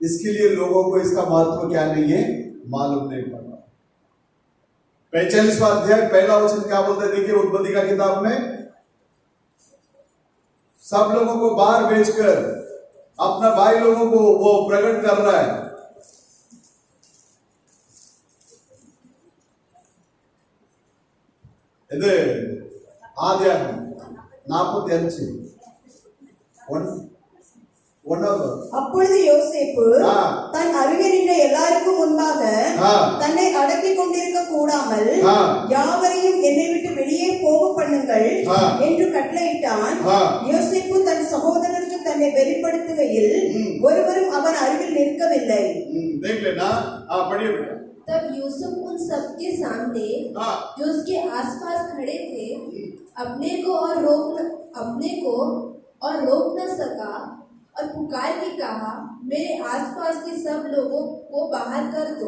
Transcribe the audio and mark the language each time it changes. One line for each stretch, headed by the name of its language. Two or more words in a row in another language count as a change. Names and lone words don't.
Hindi: इसके लिए लोगों को इसका महत्व क्या नहीं है? मालूम नहीं पड़ रहा। 45वां अध्याय 1 वचन क्या बोलते हैं? देखिए उत्पत्ति का किताब में, सब लोगों को बाहर भेजकर अपना भाई लोगों को वो प्रकट कर रहा है।
Tamil: இது ஆதியாகமம் 45 அப்பொழுது யோசேப்பு தன் அருகே நின்ற எல்லாருக்கும் முன்பாக தன்னை அடக்கிக் கொண்டிருக்க கூடாமல் யாவரையும் என்னை விட்டு வெளியே போக பண்ணுங்கள் என்று கட்டளையிட்டான்। யோசேப்பு தன் சகோதரருக்கு தன்னை வெளிப்படுத்துகையில் ஒருவரும் அவன் அருகில் நிற்கவில்லை।
Hindi: तब यूसुफ उन सबके सामने जो उसके आसपास खड़े थे अपने को और रोक न सका और पुकार के कहा, मेरे आसपास के सब लोगों को बाहर कर दो।